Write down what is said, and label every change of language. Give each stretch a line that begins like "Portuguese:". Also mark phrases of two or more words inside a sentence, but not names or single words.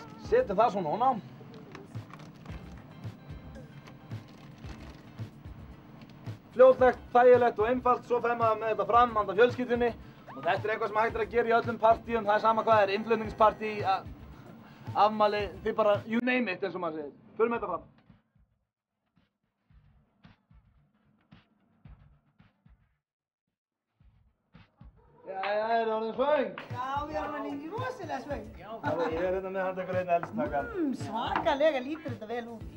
Icelandic: Setjum það svona ofan á. fljótlegt, þægilegt og einfalt, svo fer maður með þetta fram handa fjölskyldunni og þetta er eitthvað sem hægt er að gera í öllum partíum, það er sama hvað það er, innflutningspartí, afmæli, þið bara,
English: you name it
Icelandic: eins og maður segir. Förum þetta fram. Jæja, er það orðin svöng? Já, við erum orðin rosalega svöng. Já, ég er hérna með handtekur einn eldstakar. Svakalega lítur þetta vel út.